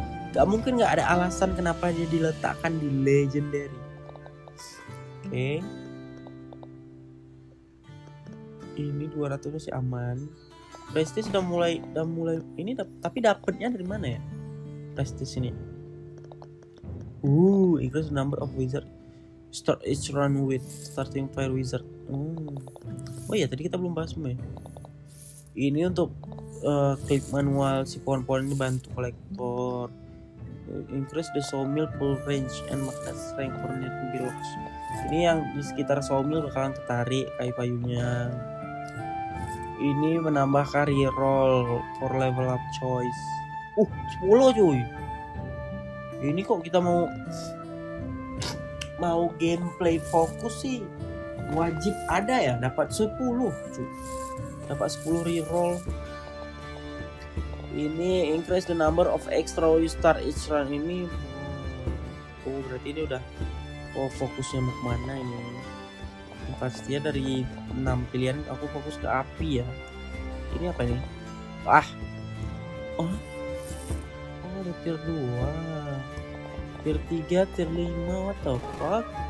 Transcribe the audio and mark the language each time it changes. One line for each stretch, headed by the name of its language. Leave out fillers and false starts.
Indonesian: Gak mungkin gak ada alasan kenapa dia diletakkan di legendary. Oke. Ini 200 masih aman. Prestige udah mulai ini tapi dapatnya dari mana ya? Prestige ini.
English: Increase number of wizard. Start each run with starting fire wizard.
Indonesian: Oh iya tadi kita belum bahas semua ya. Ini untuk klik manual si pohon-pohon ini bantu kolektor.
English: Increase the sawmill full range and magnet strength for nearby blocks.
Indonesian: Ini yang di sekitar sawmill bakalan ketarik kayu payunya. Ini menambahkan
English: reroll for level up choice.
Indonesian: 10 cuy. Ini kok kita mau gameplay fokus sih wajib ada ya, dapat 10 cuy. Dapat 10 reroll.
English: Ini increase the number of extra you start each run.
Indonesian: Ini berarti ini udah fokusnya mau kemana ini. Pastinya dari 6 pilihan aku fokus ke api ya. Ini apa ini? Ada tier 2, tier 3, tier 5.
English: What the fuck?